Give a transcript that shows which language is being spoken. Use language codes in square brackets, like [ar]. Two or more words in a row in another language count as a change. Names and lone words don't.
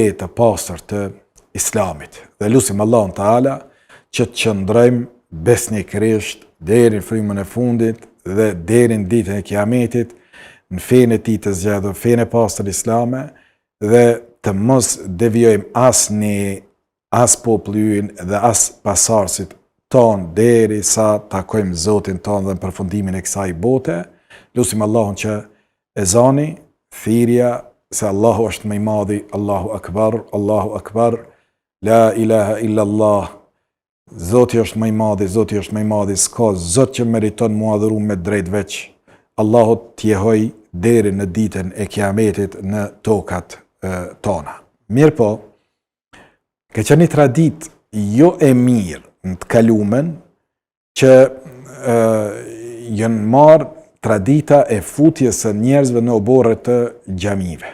[sq] të pastër të islamit dhe lutim Allahun Teala që të qëndrojmë besnikërisht deri në frymën e fundit dhe deri në ditën e Kiametit në fenë e tij të zgjedhur, fenë e pastër islame, dhe të mos devijojmë as popullin dhe as pasardhësit tonë deri sa takojmë Zotin tonë dhe në përfundimin e kësaj bote. Lutim Allahun që ezani, thirrja se Allahu është më i madhi, [ar] الله أكبر، لا إله إلا الله. [sq] Zoti është më i madhi, s'ka Zot që meriton mu adhuru me drejt veç Allahut t'jehoj deri në ditën e Kiametit në tokat tona. Mirë po, ka qenë një tradit jo e mirë në të kalumen që janë marrë tradita e futjes së njerëzve në oborre të xhamive.